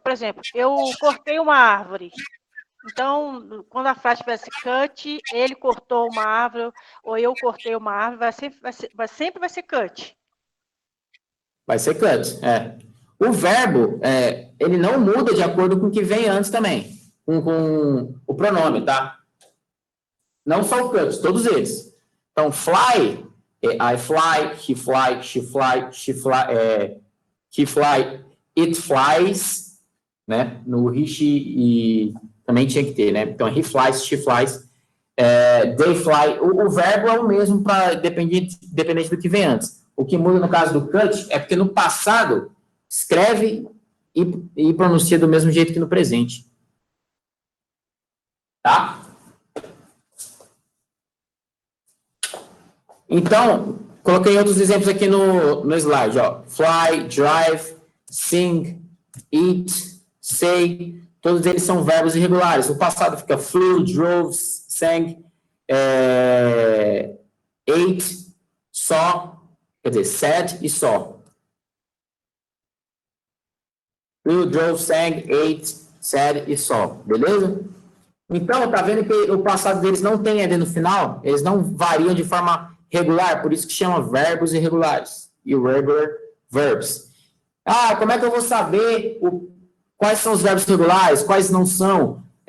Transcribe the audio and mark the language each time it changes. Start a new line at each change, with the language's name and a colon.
Portuguese: por exemplo, eu cortei uma árvore. Então, quando a frase tivesse cut, ele cortou uma árvore, ou eu cortei uma árvore, sempre vai ser cut. Vai ser cut, é. O verbo, ele não muda de acordo com o que vem antes também, com o pronome, tá? Não só o cut, todos eles.
English: Então, fly, I fly, he fly, she fly, he fly, it flies, né?
Portuguese: No he, she, e também tinha que ter, né?
English: Então, he flies, she flies, they fly.
Portuguese: O verbo é o mesmo para dependente do que vem antes. O que muda no caso do cut é porque no passado escreve e pronuncia do mesmo jeito que no presente. Tá? Então, coloquei outros exemplos aqui no slide, ó. Fly, drive, sing, eat, say, todos eles são verbos irregulares. O passado fica flew, drove, sang, ate, saw, quer dizer, said e saw.
English: Flew, drove, sang, ate, said e saw.
Portuguese: Beleza? Então, tá vendo que o passado deles não tem ED no final? Eles não variam de forma regular, por isso que chama verbos irregulares. Irregular verbs. Ah, como é que eu vou saber quais são os verbos regulares, quais não são?